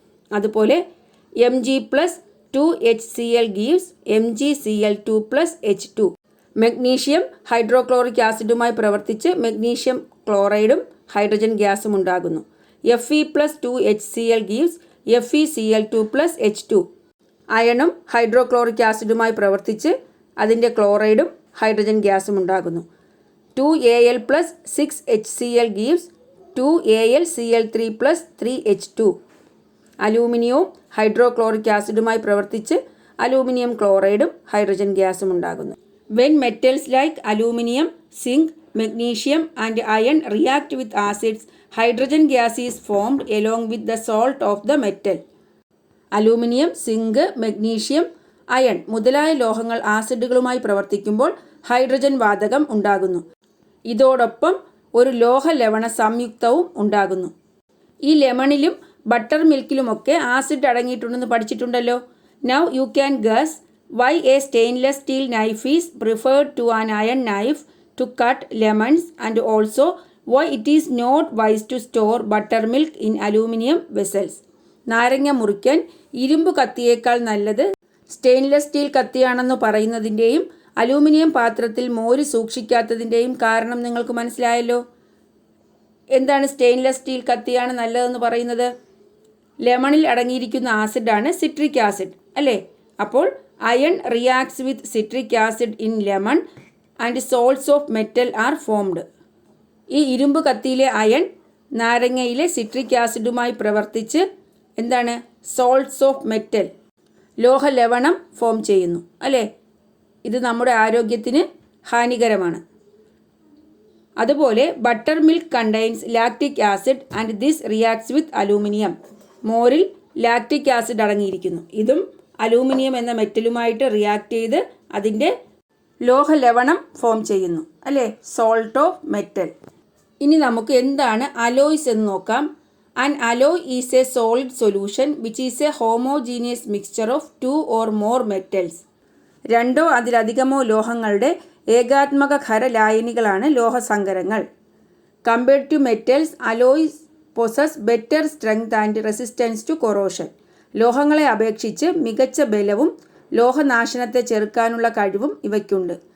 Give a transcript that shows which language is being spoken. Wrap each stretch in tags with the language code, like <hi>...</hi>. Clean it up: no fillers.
<en>അതുപോലെ Mg plus 2HCl gives MgCl2 plus H2.</en> <ml>Magnesium hydrochloric ആസിഡുമായി പ്രവർത്തിച്ച് magnesium ക്ലോറൈഡും hydrogen ഗ്യാസും ഉണ്ടാകുന്നു.</ml> <en>Fe plus 2HCl gives FeCl2 plus H2.</en> <ml>അയണും hydrochloric ആസിഡുമായി പ്രവർത്തിച്ച് അതിൻ്റെ ക്ലോറൈഡും hydrogen ഗ്യാസും ഉണ്ടാകുന്നു.</ml> <en>2Al plus 6HCl gives 2AlCl3 plus 3H2.</en> <ml>അലൂമിനിയവും hydrochloric ആസിഡുമായി പ്രവർത്തിച്ച് aluminium ക്ലോറൈഡും hydrogen ഗ്യാസും ഉണ്ടാകുന്നു.</ml> <en>When metals like aluminum, zinc, magnesium and iron react with acids, hydrogen gas is formed along with the salt of the metal.</en> <ml>Aluminium, zinc, magnesium, iron മുതലായ ലോഹങ്ങൾ ആസിഡുകളുമായി പ്രവർത്തിക്കുമ്പോൾ hydrogen വാതകം ഉണ്ടാകുന്നു. ഇതോടൊപ്പം ഒരു ലോഹ ലവണ സംയുക്തവും ഉണ്ടാകുന്നു. ഈ ലെമണിലും butter മിൽക്കിലുമൊക്കെ acid അടങ്ങിയിട്ടുണ്ടെന്ന് പഠിച്ചിട്ടുണ്ടല്ലോ.</ml> <en>Now you can guess why a stainless steel knife is preferred to an iron knife to cut lemons, and also why it is not wise to store buttermilk in aluminum vessels.</en> <ml>നാരങ്ങ മുറിക്കാൻ ഇരുമ്പ് കത്തിയേക്കാൾ നല്ലത് stainless steel കത്തിയാണെന്ന് പറയുന്നതിൻ്റെയും aluminium പാത്രത്തിൽ മോര് സൂക്ഷിക്കാത്തതിൻ്റെയും കാരണം നിങ്ങൾക്ക് മനസ്സിലായല്ലോ. എന്താണ് സ്റ്റെയിൻലെസ് സ്റ്റീൽ കത്തിയാണ് നല്ലതെന്ന് പറയുന്നത്? ലെമണിൽ അടങ്ങിയിരിക്കുന്ന ആസിഡാണ് സിട്രിക് ആസിഡ് അല്ലേ?</ml> <en>അപ്പോൾ iron reacts with citric acid in lemon and salts of metal are formed.</en> <ml>ഈ ഇരുമ്പ് കത്തിയിലെ അയൺ നാരങ്ങയിലെ സിട്രിക് ആസിഡുമായി പ്രവർത്തിച്ച് എന്താണ്</ml> <en>salts of metal</en> <ml>ലോഹ ലവണം ഫോം ചെയ്യുന്നു അല്ലേ? ഇത് നമ്മുടെ ആരോഗ്യത്തിന് ഹാനികരമാണ്.</ml> <en>അതുപോലെ butter milk contains lactic acid and this reacts with aluminium.</en> <ml>മോരിൽ lactic acid അടങ്ങിയിരിക്കുന്നു. ഇതും അലൂമിനിയം എന്ന മെറ്റലുമായിട്ട് റിയാക്ട് ചെയ്ത് അതിൻ്റെ ലോഹ ലവണം ഫോം ചെയ്യുന്നു അല്ലേ?</ml> <en>Salt of metal.</en> <ml>ഇനി നമുക്ക് എന്താണ് അലോയ്സ് എന്ന് നോക്കാം.</ml> <en>An alloy is a solid solution which is a homogeneous mixture of two or more metals.</en> <ml>രണ്ടോ അതിലധികമോ ലോഹങ്ങളുടെ ഏകാത്മക ഖരലായനികളാണ് ലോഹസങ്കരങ്ങൾ.</ml> <en>Compared to metals, alloys possess better strength and resistance to corrosion.</en> <ml>ലോഹങ്ങളെ അപേക്ഷിച്ച് മികച്ച ബലവും ലോഹനാശനത്തെ ചെറുക്കാനുള്ള കഴിവും ഇവയ്ക്കുണ്ട്.</ml>